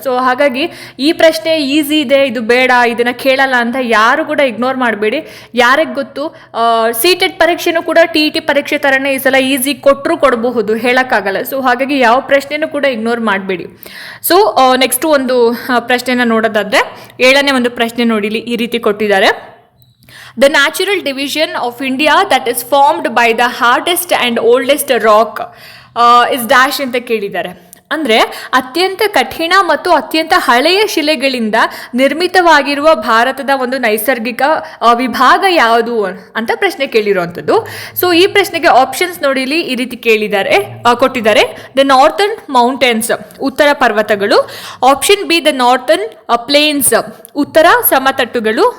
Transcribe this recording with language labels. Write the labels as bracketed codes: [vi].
[kn] So ಹಾಗಾಗಿ ಈ ಪ್ರಶ್ನೆ ಈಸಿ ಇದೆ, ಇದು ಬೇಡ, ಇದನ್ನು ಕೇಳಲ್ಲ ಅಂತ ಯಾರು ಕೂಡ ಇಗ್ನೋರ್ ಮಾಡಬೇಡಿ. ಯಾರಿಗೆ ಗೊತ್ತು, CTET ಪರೀಕ್ಷೆನೂ ಕೂಡ TET ಪರೀಕ್ಷೆ ಥರನೇ ಈ ಸಲ ಈಸಿ ಕೊಡಬಹುದು, ಹೇಳೋಕ್ಕಾಗಲ್ಲ. ಸೊ ಹಾಗಾಗಿ ಯಾವ ಪ್ರಶ್ನೆನೂ ಕೂಡ ಇಗ್ನೋರ್ ಮಾಡಬೇಡಿ. ಸೊ ನೆಕ್ಸ್ಟ್ ಒಂದು ಪ್ರಶ್ನೆನ ನೋಡೋದಾದ್ರೆ 7ನೇ ಒಂದು ಪ್ರಶ್ನೆ ನೋಡಿ, ಈ ರೀತಿ ಕೊಟ್ಟಿದ್ದಾರೆ. [en] The natural division of India that is formed by the hardest and oldest rock is dash [kn] ಅಂತ ಕೇಳಿದ್ದಾರೆ. ಅಂದರೆ ಅತ್ಯಂತ ಕಠಿಣ ಮತ್ತು ಅತ್ಯಂತ ಹಳೆಯ ಶಿಲೆಗಳಿಂದ ನಿರ್ಮಿತವಾಗಿರುವ ಭಾರತದ ಒಂದು ನೈಸರ್ಗಿಕ ವಿಭಾಗ ಯಾವುದು ಅಂತ ಪ್ರಶ್ನೆ ಕೇಳಿರುವಂಥದ್ದು. ಸೊ ಈ ಪ್ರಶ್ನೆಗೆ ಆಪ್ಷನ್ಸ್ ನೋಡಿ ಈ ರೀತಿ ಕೊಟ್ಟಿದ್ದಾರೆ. ದ ನಾರ್ತನ್ ಮೌಂಟೇನ್ಸ್, ಉತ್ತರ ಪರ್ವತಗಳು. Option B the northern planes, ಉತ್ತರ ಸಮತಟ್ಟುಗಳು.